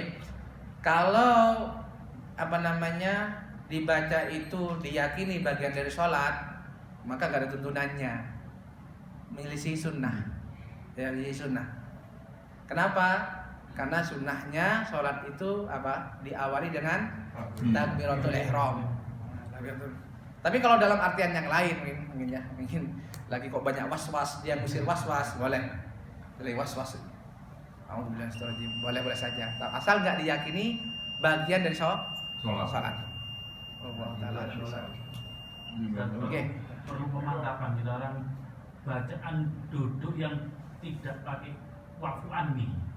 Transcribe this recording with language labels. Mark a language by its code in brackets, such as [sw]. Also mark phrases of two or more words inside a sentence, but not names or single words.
[id] Kalau dibaca itu diyakini bagian dari sholat, maka gak ada tuntunannya. Menyelisih sunnah. Ya, menyelisih sunnah. Kenapa? Karena sunnahnya sholat itu apa? Diawali dengan [ar] takbiratul ihram. [id] Tapi kalau dalam artian yang lain mungkin lagi kok banyak was-was, dia ngusir was-was, boleh was-was. Boleh saja. Asal nggak diyakini bagian dari sholat. Allah Taala. Oke. Perlu pemantapan kita orang bacaan duduk yang tidak pakai waqfu anni.